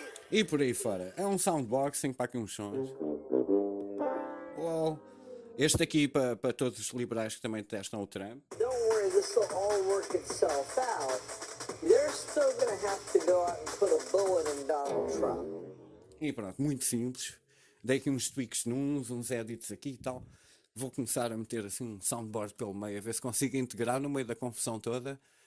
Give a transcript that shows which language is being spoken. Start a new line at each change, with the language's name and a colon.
Portuguese: E por aí fora. É um soundboxing para aqui uns sons. Uau. Este aqui para todos os liberais que também testam o Trump.
English: Don't worry, this will all work itself out. They're still going to have to go out and put a bullet in Donald Trump.
Portuguese: E pronto, muito simples. Dei aqui uns tweaks uns edits aqui e tal. Vou começar a meter assim um soundboard pelo meio, a ver se consigo integrar no meio da confusão toda.